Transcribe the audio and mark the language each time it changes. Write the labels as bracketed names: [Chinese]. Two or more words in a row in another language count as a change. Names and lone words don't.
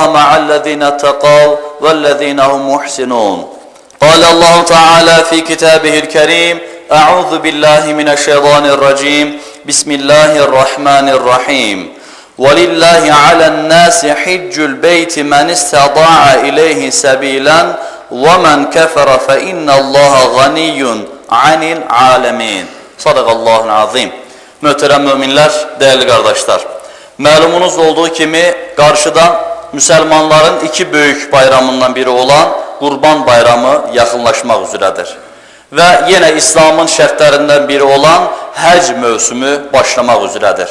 [Arabic] مع الذين اتقوا والذين هم محسنون قال الله تعالى في كتابه الكريم أعوذ بالله من الشيطان الرجيم بسم الله الرحمن الرحيم ولله على الناس حج البيت من استطاع إليه سبيلا ومن كفر فإن الله غني عن العالمين صدق الله العظيم. [Azerbaijani] Möhtərəm möminlər, [Turkish] değerli kardeşler. [Azerbaijani] Məlumunuz olduğu kimi qarşıdan [Turkish] Müslümanların iki büyük bayramından biri olan [Azerbaijani] Qurban Bayramı yaxınlaşmaq üzrədir. Və yenə İslamın şərtlərindən biri olan həc mövsümü başlamaq üzrədir.